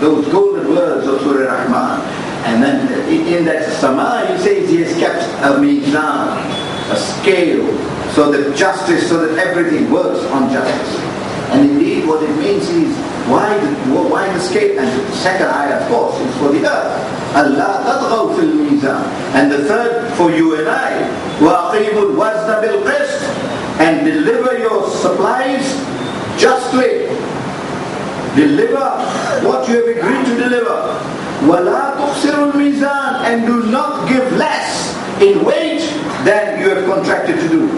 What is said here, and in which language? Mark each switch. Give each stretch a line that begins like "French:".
English: Those golden words of Surah Rahman. And then in that sama, he says he has kept a mizan, a scale, so that justice, so that everything works on justice. And indeed what it means is, why the scale? And the second ayah, of course, is for the earth.
Arabic: Allah تطغوا في الميزان.
English: And the third for you and I,
Arabic: وَأَقِيمُوا الْوَزْنَ بِالْقِسْطِ.
English: And deliver your supplies justly. Deliver what you have agreed to deliver.
Arabic: وَلَا تُخْسِرُوا الْمِيزَانَ.
English: And do not give less in weight than you have contracted to do.